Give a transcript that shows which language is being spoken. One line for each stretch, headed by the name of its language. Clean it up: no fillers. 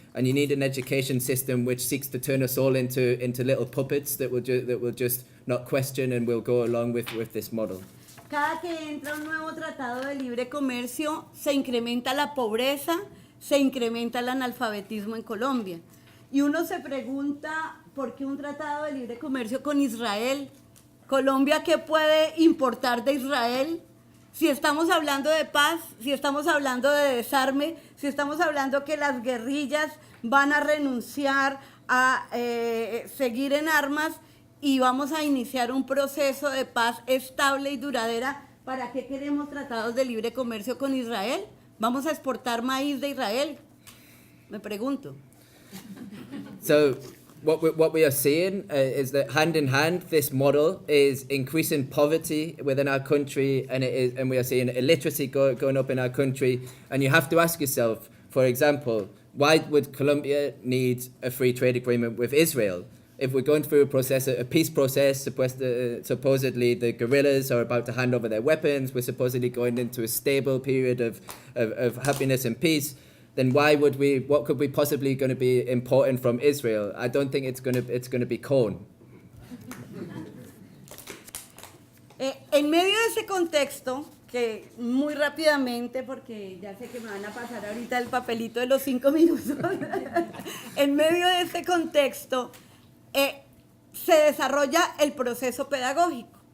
English: And you need an education system which seeks to turn us all into little puppets that will just not question and will go along with this model.
Spanish: Cada que entra un nuevo tratado de libre comercio, se incrementa la pobreza, se incrementa el analfabetismo en Colombia. Y uno se pregunta, ¿por qué un tratado de libre comercio con Israel? ¿Colombia qué puede importar de Israel? Si estamos hablando de paz, si estamos hablando de desarme, si estamos hablando que las guerrillas van a renunciar a seguir en armas y vamos a iniciar un proceso de paz estable y duradera, ¿para qué queremos tratados de libre comercio con Israel? ¿Vamos a exportar maíz de Israel? Me pregunto.
English: So what we are seeing is that hand in hand, this model is increasing poverty within our country, and we are seeing illiteracy going up in our country. And you have to ask yourself, for example, why would Colombia need a free trade agreement with Israel? If we're going through a peace process, supposedly the guerrillas are about to hand over their weapons, we're supposedly going into a stable period of happiness and peace, then what could we possibly going to be importing from Israel? I don't think it's going to be corn.
Spanish: En medio de ese contexto, que muy rápidamente, porque ya sé que me van a pasar ahorita el papelito de los 5 minutos, en medio de ese contexto se desarrolla el proceso pedagógico.